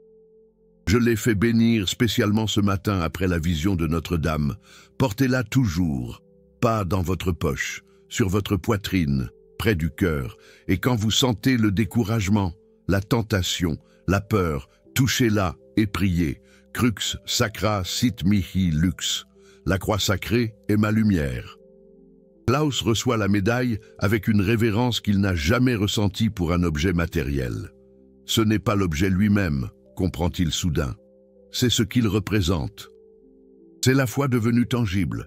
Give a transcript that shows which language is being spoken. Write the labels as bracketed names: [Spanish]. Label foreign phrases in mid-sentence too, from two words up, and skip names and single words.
[French] Je l'ai fait bénir spécialement ce matin après la vision de Notre-Dame. Portez-la toujours. pas dans votre poche, sur votre poitrine, près du cœur, et quand vous sentez le découragement, la tentation, la peur, touchez-la et priez. [Latin] Crux sacra sit mihi lux. [French] La croix sacrée est ma lumière. Klaus reçoit la médaille avec une révérence qu'il n'a jamais ressentie pour un objet matériel. Ce n'est pas l'objet lui-même, comprend-il soudain. C'est ce qu'il représente. C'est la foi devenue tangible.